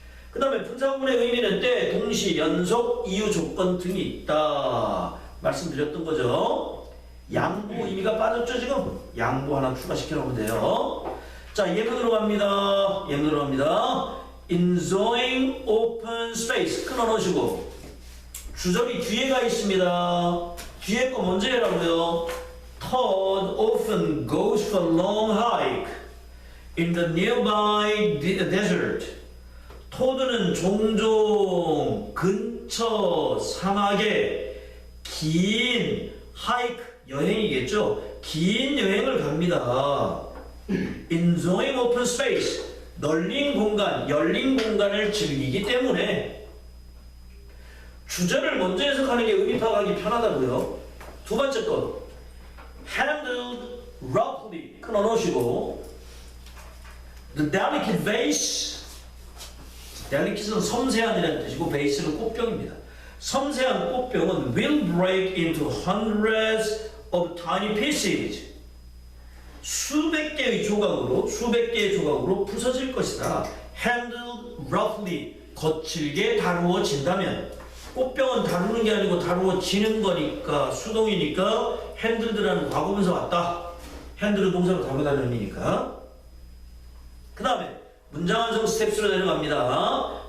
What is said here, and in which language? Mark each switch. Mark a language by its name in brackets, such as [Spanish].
[Korean] 그 다음에 분사구문의 의미는 때, 동시, 연속, 이유, 조건 등이 있다 말씀드렸던 거죠. 양보 의미가 빠졌죠 지금? 양보 하나 추가시켜 놓으면 돼요. 자, 예문으로 갑니다. [English] enjoying open space [Korean] 끊어 놓으시고 주절이 뒤에가 있습니다. 뒤에 거 먼저 해라고요. [English] Todd often goes for long hike in the nearby desert. [Korean] 토드는 종종 근처 사막에 긴 하이크, 여행이겠죠. 긴 여행을 갑니다. [English] Enjoying open space, [Korean] 열린 공간을 즐기기 때문에 주절을 먼저 해석하는 게 의미 파악하기 편하다고요. 두 번째 것, [English] handled roughly [Korean] 끊어 놓으시고 [English] the delicate vase, [Korean] delicate는 섬세한이라는 뜻이고 base는 꽃병입니다. 섬세한 꽃병은 [English] will break into hundreds of tiny pieces. [Korean] 수백 개의 조각으로 부서질 것이다. [English] handled roughly, [Korean] 거칠게 다루어진다면, 꽃병은 다루는 게 아니고 다루어지는 거니까 수동이니까 handled라는 과거분사 왔다. handle은 동사로 다루다는 의미니까. 그 다음에 문장 완성 스텝스로 내려갑니다.